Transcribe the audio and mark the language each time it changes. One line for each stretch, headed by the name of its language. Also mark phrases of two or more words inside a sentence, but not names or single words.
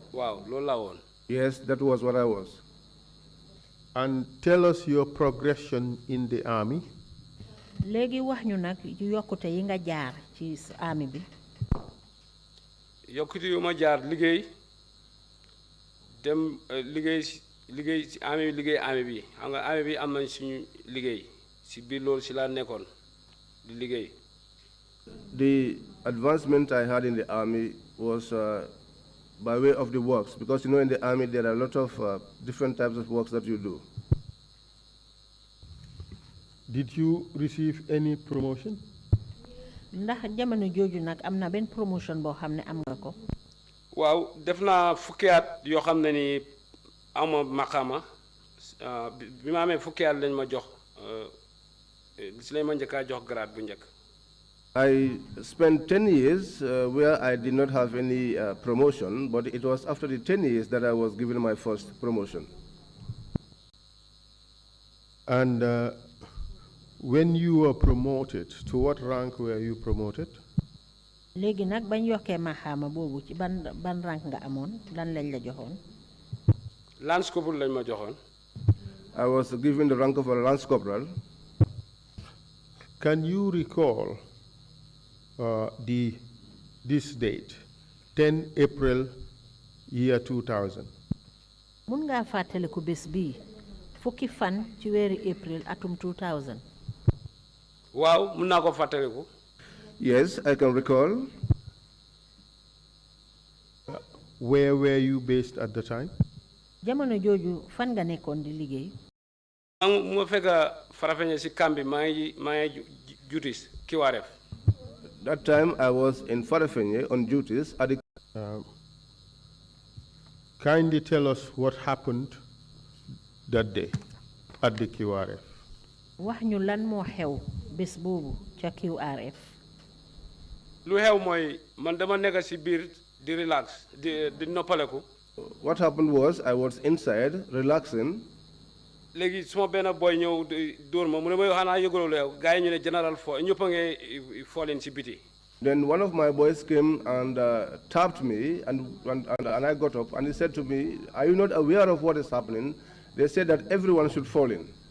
Wolof: waaw loolu laa woon.
English: Yes, that was what I was. And tell us your progression in the army.
Wolof: léegi wax ñu nag yokkute yi nga jaar ci army bi. yokkute yu ma jaar liggéey dem liggéey ci army bi xam nga army bi am nañ suñu liggéey si biir loolu si laa nekkoon di liggéey.
English: The advancement I had in the army was by way of the works, because you know in the army there are a lot of different types of works that you do. Did you receive any promotion?
Wolof: ndax jamono jooju nag am na benn promotion boo xam ne am nga ko. waaw def naa fukki at yoo xam ne ni ama maqama bi ma amee fukki at lañ ma jox si lañ ma njëkkaa jox grade bu njëkk.
English: I spent 10 years where I did not have any promotion, but it was after the 10 years that I was given my first promotion. And when you were promoted, to what rank were you promoted?
Wolof: léegi nag bañ yokkee maxaama boobu ci ban rank nga amoon lan lañ la joxoon.
English: lance corporal
Wolof: lañ ma joxoon.
English: I was given the rank of a lance corporal. Can you recall this date, 10 April year 2000?
Wolof: mun ngaa fàttaliku bés bii fukki fan ci weeri April atum 2000. waaw mun naa ko fàttaliku.
English: Yes, I can recall. Where were you based at the time?
Wolof: jamono jooju fan nga nekkoon di liggéey. mu ma fekk Farafenni si camp bi maa ngi duties Kiwaaref.
English: That time I was in Farafenni on duties at the... kindly tell us what happened that day at the QRF.
Wolof: wax ñu lan moo xew bés boobu ca QRF. lu xew mooy man dama nekk si biir di relax di noppaleku.
English: What happened was I was inside relaxing.
Wolof: léegi suma benn boy ñëw dóor ma mu ne ma xanaa yëgaloo leew gars yi ñu ne général fo ñëpp a ngi fooleen si biti.
English: Then one of my boys came and tapped me, and I got up, and he said to me, "Are you not aware of what is happening?" They said that everyone should fall in.